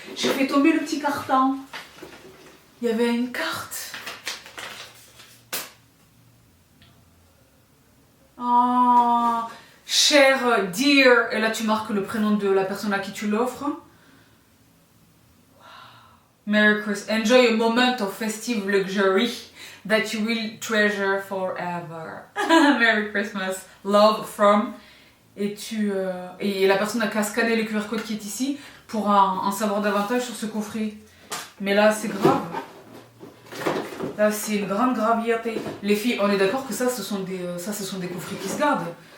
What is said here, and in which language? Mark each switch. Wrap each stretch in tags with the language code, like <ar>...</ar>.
<fr>J'ai fait tomber le petit carton. Il y avait une carte. Oh, cher dear, et là tu marques le prénom de la personne à qui tu l'offres.</fr> <en>Merry Christmas. Enjoy a moment of festive luxury that you will treasure forever. Merry Christmas. Love from.</en> <fr>Et la personne a qu'à scanner le QR code qui est ici pour en savoir davantage sur ce coffret. Mais là c'est grave. Là, c'est une grande gravité. Les filles, on est d'accord que ça, ce sont des coffrets qui se gardent.</fr>